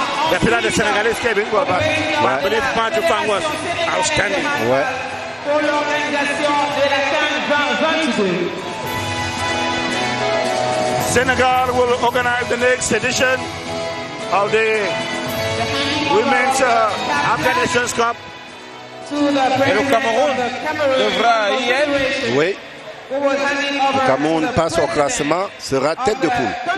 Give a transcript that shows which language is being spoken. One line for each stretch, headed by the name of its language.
English: the Senegalese came in, but I believe Maju Fang was outstanding.
French: Ouais. Pour l'organisation de la CAN 2022.
English: Senegal will organize the next edition of the Women's African Nations Cup.
French: Et le Cameroun devra y être. Oui, le Cameroun passe au classement, sera tête de poule.